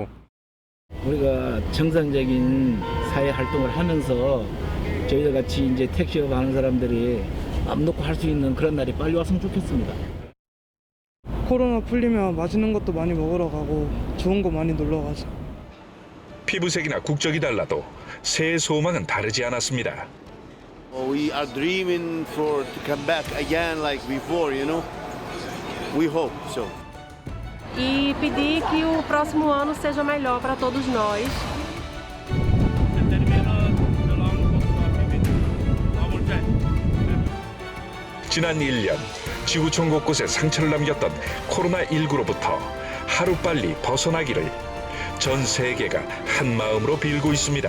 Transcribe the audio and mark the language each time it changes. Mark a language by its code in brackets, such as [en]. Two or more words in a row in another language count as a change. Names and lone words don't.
[ko] 우리가 정상적인 사회 활동을 하면서 저희들 같이 이제 택시업 하는 사람들이 맘 놓고 할 수 있는 그런 날이 빨리 왔으면 좋겠습니다. 코로나 풀리면 맛있는 것도 많이 먹으러 가고 좋은 거 많이 놀러 가죠. 피부색이나 국적이 달라도 새해 소망은 다르지 않았습니다. [en] We are dreaming for to come back again like before, you know. We hope so. [pt] e pedir que o próximo ano seja melhor para todos nós. [ko] 지난 1년 지구촌 곳곳에 상처를 남겼던 코로나19로부터 하루빨리 벗어나기를 전 세계가 한마음으로 빌고 있습니다.